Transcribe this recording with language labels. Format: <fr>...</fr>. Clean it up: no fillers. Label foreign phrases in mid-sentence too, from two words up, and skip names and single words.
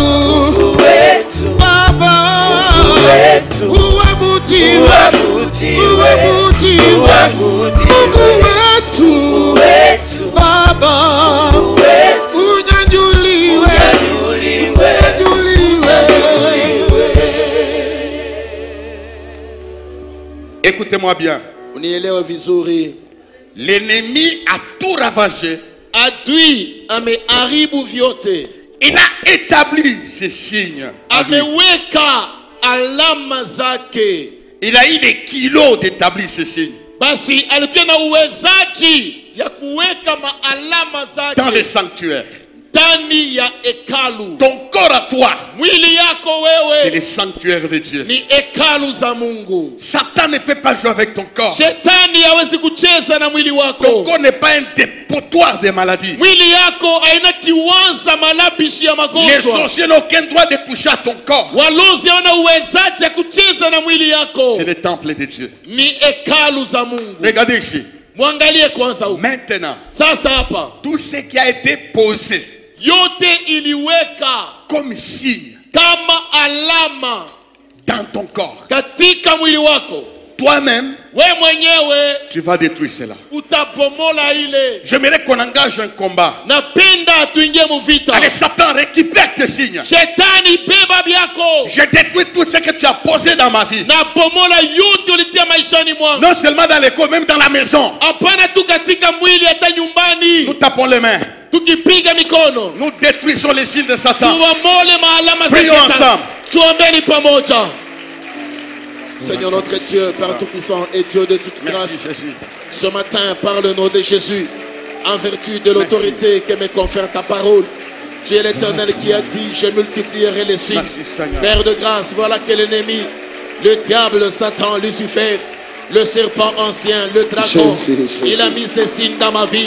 <sw>Mungu wetu, Baba, Mungu wetu, uabudiwe, uabudiwe, uabudiwe. Mungu wetu Mungu wetu, Baba, Mungu wetu, unyanyuliwe, unyanyuliwe, unyanyuliwe.</sw> <fr>Écoutez-moi bien.</fr> <sw>Unielewe vizuri.</sw> <fr>L'ennemi a tout ravagé.</fr> <sw>Adui ameharibu vyote.</sw> <fr>Il a établi ces signes. à lui.</fr> <sw>Ameweka alama zake.</sw> <fr>Il a eu les kilos d'établir ces signes.</fr> <sw>Basi alikuwa na uwezaji ya kuweka maalama</sw> <fr>Dans les</fr> <sw>zake</sw> <fr>sanctuaires.</fr> <sw>ndani ya hekalu.</sw> <fr>Ton corps à toi,</fr> <sw>Mwili yako</sw> <fr>c'est les</fr> <sw>wewe</sw> <fr>sanctuaires de Dieu.</fr> <sw>ni hekalu za Mungu.</sw> <fr>Satan ne peut pas jouer avec ton corps.</fr> <sw>Shetani hawezi kucheza na mwili</sw> <fr>Ton</fr> <sw>wako.</sw> <fr>corps n'est pas un dépotoir des maladies.</fr> <sw>Mwili yako haina kiwanza malabishi ya</sw> <fr>Les</fr> <sw>magonjwa.</sw> <fr>sorciers n'ont aucun droit de toucher à ton corps.</fr> <sw>Walozi hawana uwezaji ya kucheza na mwili yako.</sw> <fr>C'est le temple de Dieu.</fr> <sw>Ni hekalu za Mungu.</sw> <fr>Regardez ici.</fr> <sw>Mwangalie kwanza huko.</sw> <fr>Maintenant,</fr> <sw>Sasa hapa</sw> <fr>tout ce qui a été posé</fr> <sw>yote iliweka</sw> <fr>comme signe</fr> <sw>kama alama</sw> <fr>dans ton corps,</fr> <sw>katika mwili wako.</sw> <fr>toi-même,</fr> <sw>We mwenyewe</sw> <fr>tu vas détruire cela.</fr> <sw>utabomola ile.</sw> <fr>J'aimerais qu'on engage un combat.</fr> <sw>Napenda tuingie muvita.</sw> <fr>Allez, Satan, récupère tes signes.</fr> <sw>Shetani beba byako.</sw> <fr>Je détruis tout ce que tu as posé dans ma vie.</fr> <sw>Na bomola yote ulitia maishani mwangu.</sw> <fr>Non seulement dans l'école, même dans la maison.</fr> <sw>Hapana tu katika mwili, hata nyumbani.</sw> <fr>Nous tapons les mains.</fr> <sw>Tukipiga mikono</sw> <fr>Nous détruisons les signes de Satan.</fr> <sw>tuwamole maalama za</sw> <fr>Prions</fr> <sw>Shetani.</sw> <fr>ensemble.</fr> <sw>Tuombeni pamoja.</sw> <fr>Seigneur notre Dieu, Père Tout-Puissant et Dieu de toute Merci grâce, Jésus. ce matin, par le nom de Jésus, en vertu de l'autorité que me confère ta parole, tu es l'Éternel qui a dit, je multiplierai les signes. Merci Seigneur. Père de grâce, voilà que l'ennemi, le diable, Satan, Lucifer, le serpent ancien, le dragon, il a mis ses signes dans ma vie.</fr>